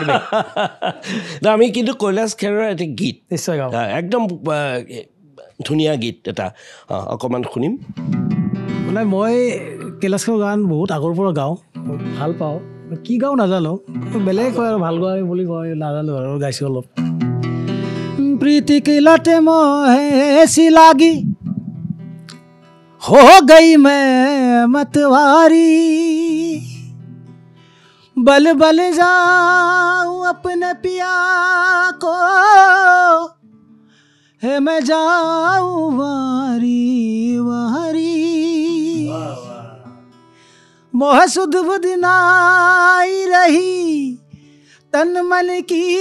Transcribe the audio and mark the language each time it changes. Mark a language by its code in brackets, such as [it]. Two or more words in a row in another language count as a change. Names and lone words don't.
[as] আমি কিন্তু কৈলাশ খেৰৰ এটা গীত নিশ্চয় গাওঁ, একদম ধুনীয়া গীত এটা অকণমান শুনিম। মানে মই কৈলাশ খেৰৰ গান বহুত আগৰ পৰা গাওঁ, ভাল পাওঁ, কি গাওঁ নাজানো, বেলেগ কয় আৰু ভাল গায় বুলি কয় নাজানো আৰু গাইছোঁ অলপ। [hi] प्रीति की लट मोहे ऐसी लागी, हो गई मैं मतवारी, बल बल जाऊं अपने पिया को, है मैं जाऊं वारी वारी, मोह सुध बुध नाई रही तन मन की,